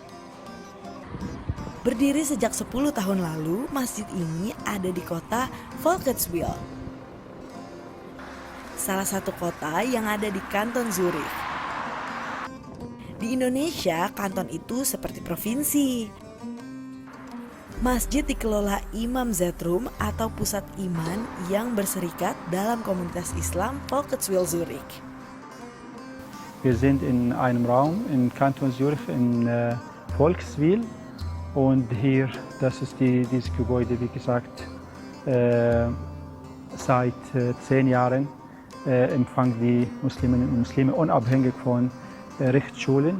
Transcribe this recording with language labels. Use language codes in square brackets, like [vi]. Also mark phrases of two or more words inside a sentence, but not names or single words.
[id] Berdiri sejak 10 tahun lalu, masjid ini ada di kota Volkswill, salah satu kota yang ada di kanton Zurich. Di Indonesia, kanton itu seperti provinsi. Masjid dikelola Imam Zetrum atau pusat iman yang berserikat dalam komunitas Islam Volkswill Zurich. [de] Wir sind in einem Raum in Kanton Zürich in Volkswill und hier, das ist dieses Gebäude, wie gesagt, seit 10 Jahren empfangen die Musliminnen und Muslime unabhängig von Rechtsschulen.